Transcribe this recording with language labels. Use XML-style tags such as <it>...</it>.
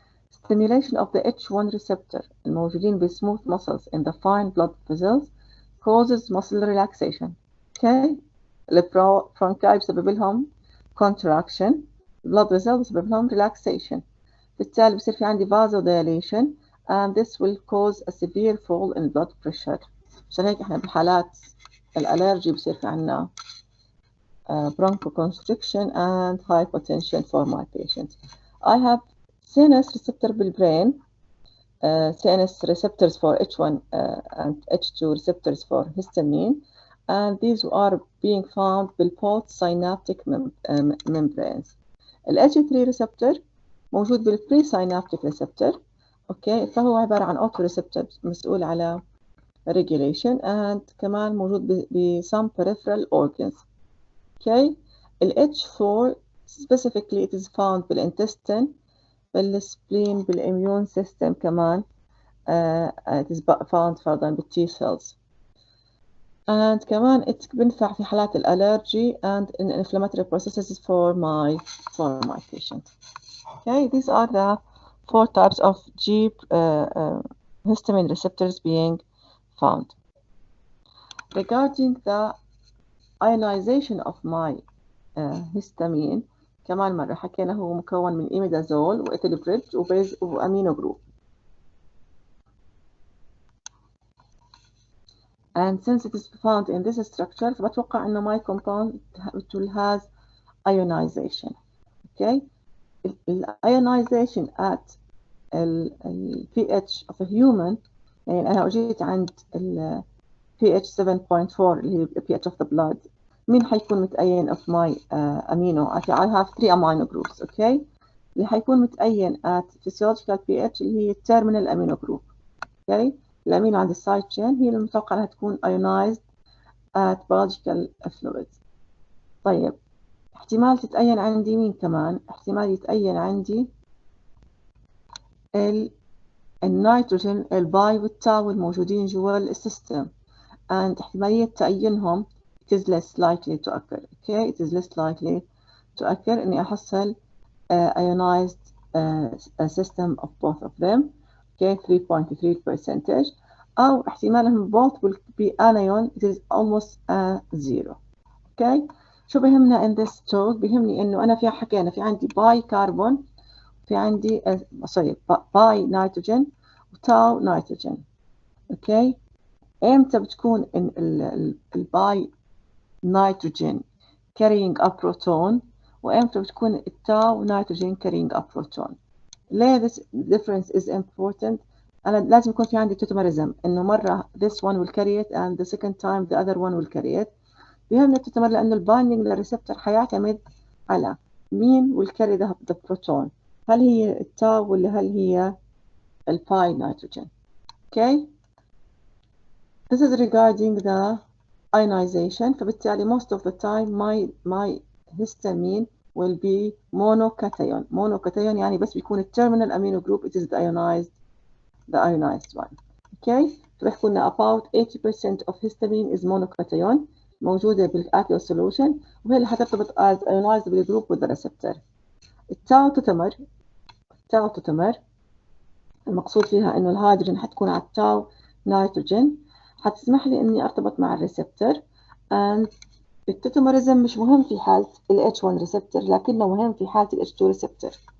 <en>Stimulation of the H1 receptor</en> <ar>الموجودين</ar> <en>بالsmooth muscles in the fine blood vessels causes muscle relaxation.</en> <ar>okay البرونكاي بسبب لهم contraction blood vessels بسبب لهم relaxation. بالتالي بصير في عندي</ar> <en>vasodilation and this will cause a severe fall in blood pressure.</en> <ar>عشان هيك احنا بحالات الالرجي بصير في عنا bronchoconstriction and hypotension</ar> <en>for my patients. I have CNS receptor بالbrain, CNS receptors for H1 and H2 receptors for histamine and these are being found both synaptic membranes. H3 receptor موجود بالpresynaptic receptor.</en> <ar>okay فهو عبارة عن auto-receptor مسؤول على regulation and كمان موجود ب</ar> <en>some peripheral organs. okay H4 specifically it is found بالintestine بالspleen بالimmune system كمان it is found further بالT cells and كمان it بنفع</en> <ar>في حالات الالرجي</ar> <en>and in inflammatory processes for my patient. okay these are the 4 types of G histamine receptors being found. Regarding the ionization of my histamine,</en> <ar>كمان مرة حكينا هو مكون من إيميدازول وإيثيل بريدج وبيز وأمينو جروب.</ar> <en>And since it is found in this structure</en> <ar>فبتوقع إنه</ar> <en>my compound it will has ionization. Okay. Ionization at ال pH of a human</en> <ar>يعني أنا أجيت عند ال</ar> <en>pH 7.4 اللي هي pH of the blood.</en> <ar>مين حيكون متأين</ar> <en>of my amino? I have 3 amino groups. Okay.</en> <ar>اللي حيكون متأين</ar> <en>at physiological pH اللي هي terminal amino group. Okay.</en> <ar>الأمينو عند السايد تشين هي المتوقع أنها تكون ionized</ar> <en>at biological fluids.</en> <ar>طيب احتمال تتأين عندي مين كمان؟ احتمال يتأين عندي النيتروجين الباي والتاو الموجودين جوا السيستم and احتمالية تأينهم</ar> <en>it is less likely to occur. Okay, it is less likely to occur</en> <ar>إني أحصل</ar> <en>ionized system of both of them. Okay, 3.3%.</en> <ar>أو احتمالهم</ar> <en>both will be anion it is almost zero.</en> <ar>Okay, شو بهمنا</ar> <en>in this talk؟</en> <ar>بهمني إنه أنا في حكينا في عندي باي كربون في عندي باي نيتروجين وتاو نيتروجين. اوكي امتى بتكون الباي نيتروجين carrying a proton وامتى بتكون التاو نيتروجين carrying a proton؟ ليه</ar> <en>this difference is important؟</en> <ar>أنا لازم يكون في عندي توتوميرزم إنه مرة</ar> <en>this one will carry it</en> <ar>and the second time the other one will carry it. بيهمنا التوتومر لأنه البايندينج للريسبتور حيعتمد على مين</ar> <en>will carry the proton.</en> <ar>هل هي التاو ولا هل هي الباي نيتروجين؟ Okay.</ar> <en>This is regarding the ionization.</en> <ar>فبالتالي</ar> <en>most of the time my histamine will be monocation. Monocation</en> <ar>يعني بس بيكون التيرمينال</ar> <en>amino group it is the ionized one. Okay.</en> <ar>فراح قلنا</ar> <en>about 80% of histamine is monocation موجودة بالaqueous solution</en> <ar>وهي اللي حترتبط</ar> <en>as ionized بالجروب with the receptor.</en> <ar>التاو توتمر المقصود فيها إنه الهيدروجين حتكون على التاو نيتروجين حتسمح لي إني أرتبط مع الريسبتور. and التوتوميرزم مش مهم في حالة ال H1 ريسبتور لكنه مهم في حالة ال H2 ريسبتور.</ar>